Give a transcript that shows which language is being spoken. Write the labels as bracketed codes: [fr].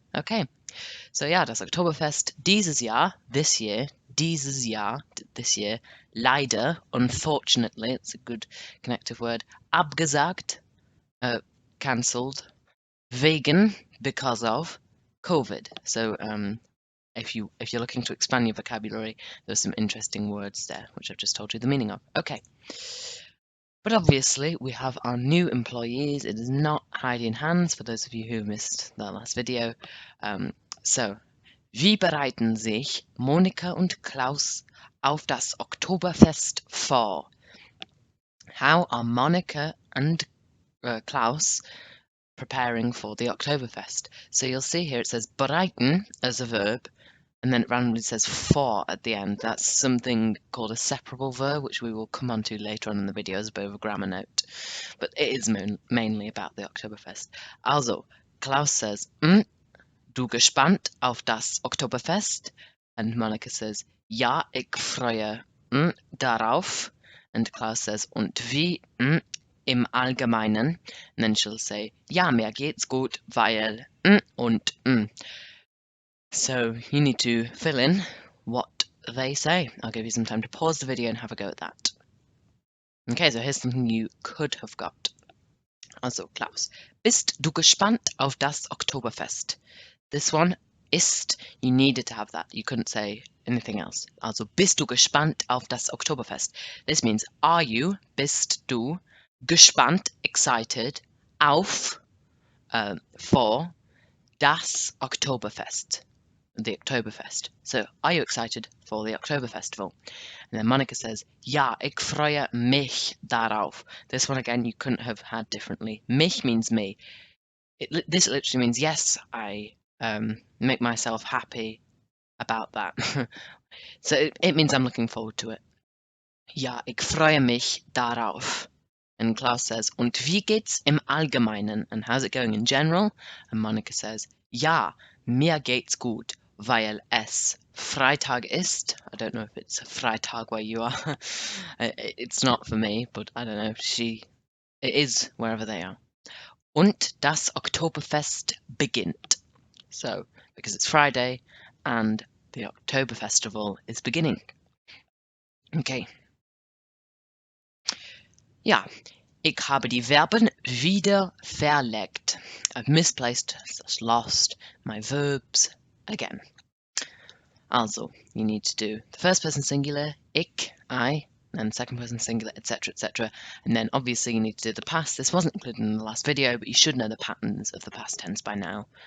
[en] Okay, so yeah, [de] das Oktoberfest dieses Jahr, [en] this year, this year, [de] leider, [en] unfortunately, it's a good connective word, [de] abgesagt, [en] cancelled, [de] wegen, [en] because of, COVID. So if you're looking to expand your vocabulary, there's some interesting words there, which I've just told you the meaning of. Okay. But obviously, we have our new employees. It is not Heidi and Hans, for those of you who missed the last video. [de] So, wie bereiten sich Monika und Klaus auf das Oktoberfest vor? [en] How are Monica and Klaus preparing for the Oktoberfest? So you'll see here it says bereiten as a verb, and then it randomly says for at the end. That's something called a separable verb, which we will come on to later on in the video as a bit of a grammar note. But it is mainly about the Oktoberfest. Also, Klaus says, [de] du gespannt auf das Oktoberfest? [en] And Monica says, [de] ja, ich freue darauf. [en] And Klaus says, [de] und wie im Allgemeinen? [en] And then she'll say, [de] ja, mir geht's gut, weil und [en] So you need to fill in what they say. I'll give you some time to pause the video and have a go at that. Okay, so here's something you could have got. [de] Also, Klaus, bist du gespannt auf das Oktoberfest? [en] This one, ist, you needed to have that. You couldn't say anything else. [de] Also, bist du gespannt auf das Oktoberfest? [en] This means, are you, bist du, gespannt, excited, auf, for, das Oktoberfest, the Oktoberfest. So, are you excited for the Oktober Festival? And then Monica says, [de] ja, ich freue mich darauf. [en] This one again, you couldn't have had differently. Mich means me. This literally means, yes, I make myself happy about that. So it means I'm looking forward to it. [de] Ja, ich freue mich darauf. [en] And Klaus says, [de] und wie geht's im Allgemeinen? [en] And how's it going in general? And Monica says, [de] ja, mir geht's gut, weil es Freitag ist. [en] I don't know if it's Freitag where you are. It's not for me, but I don't know. It is wherever they are. [de] Und das Oktoberfest beginnt. [en] So, because it's Friday and the October Festival is beginning. Okay. [de] Ja, ich habe die Verben wieder verlegt. [en] I've misplaced, lost my verbs again. Also, you need to do the first person singular, ich, I, and second person singular, etc., etc. And then obviously you need to do the past. This wasn't included in the last video, but you should know the patterns of the past tense by now.